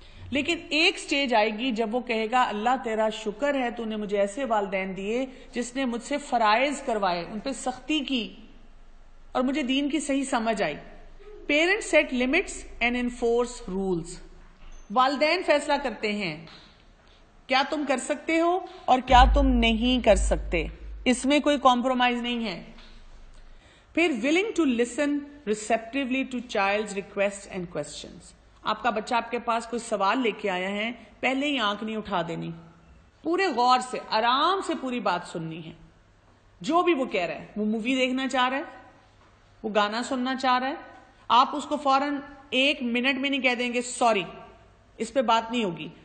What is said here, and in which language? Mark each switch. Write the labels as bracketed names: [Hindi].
[Urdu] لیکن ایک سٹیج آئے گی جب وہ کہے گا اللہ تیرا شکر ہے تو نے مجھے ایسے والدین دیے جس نے مجھ سے فرائض کروائے، ان پہ سختی کی اور مجھے دین کی صحیح سمجھ آئی. [English] Parents set limits and enforce rules. [Urdu] والدین فیصلہ کرتے ہیں کیا تم کر سکتے ہو اور کیا تم نہیں کر سکتے. اس میں کوئی کمپرومائز نہیں ہے. [English] پھر willing to listen receptively to child's requests and questions. [Urdu] آپ کا بچہ آپ کے پاس کوئی سوال لے کے آیا ہے، پہلے ہی آنکھ نہیں اٹھا دینی، پورے غور سے آرام سے پوری بات سننی ہے. جو بھی وہ کہہ رہا ہے، وہ مووی دیکھنا چاہ رہا ہے، وہ گانا سننا چاہ رہا ہے، آپ اس کو فوراً 1 منٹ میں نہیں کہہ دیں گے سوری اس پہ بات نہیں ہوگی.